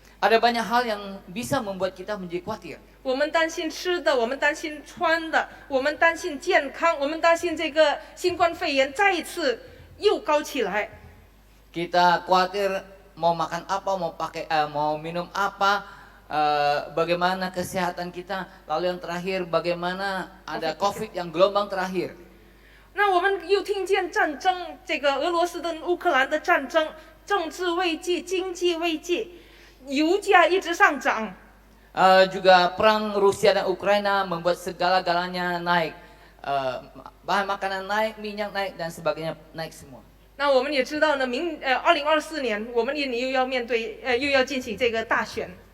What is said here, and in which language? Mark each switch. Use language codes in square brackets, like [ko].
[id] Ada banyak hal yang bisa membuat kita menjadi khawatir. [zh] 我们担心吃的，我们担心穿的，我们担心健康，我们担心这个新冠肺炎再一次又高起来。 [id] Kita khawatir mau makan apa, mau minum apa, bagaimana kesehatan kita. Lalu yang terakhir bagaimana ada COVID yang gelombang terakhir. [zh] 那我们又听见战争，这个俄罗斯跟乌克兰的战争，政治危机、经济危机，油价一直上涨。 [id] Juga perang Rusia dan Ukraina membuat segala-galanya naik. Bahan makanan naik, minyak naik dan sebagainya naik semua. [zh] 那我们也知道呢，2024年我们印尼又要进行这个大选。